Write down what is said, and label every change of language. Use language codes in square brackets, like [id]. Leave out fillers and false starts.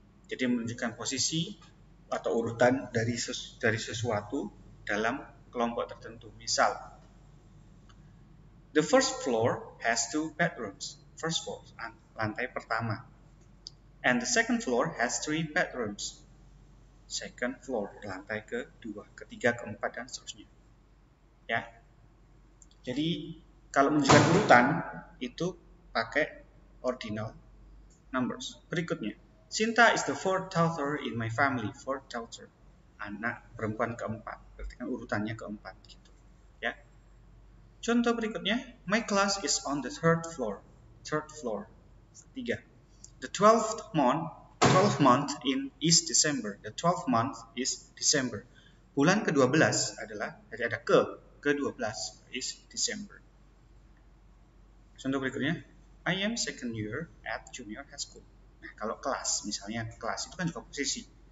[id] Jadi menunjukkan posisi atau urutan dari sesuatu dalam kelompok tertentu. Misal, [en] the first floor has 2 bedrooms. First floor, [id] lantai pertama. [en] And the second floor has 3 bedrooms. Second floor, [id] lantai kedua, ketiga, keempat, dan seterusnya. Ya. Jadi kalau menunjukkan urutan itu pakai ordinal numbers. Berikutnya, [en] Sinta is the 4th daughter in my family. 4th daughter, [id] anak perempuan keempat. Berarti kan urutannya keempat gitu. Ya. Contoh berikutnya, [en] my class is on the 3rd floor. 3rd floor. [id] Ketiga. [en] The 12th month is December. The 12th month is December. [id] Bulan ke-12 adalah, jadi ada ke-12 [en] is December. [id] Contoh berikutnya, [en] I am second year at junior high school. [id] Nah, kalau kelas, misalnya kelas itu kan juga posisi.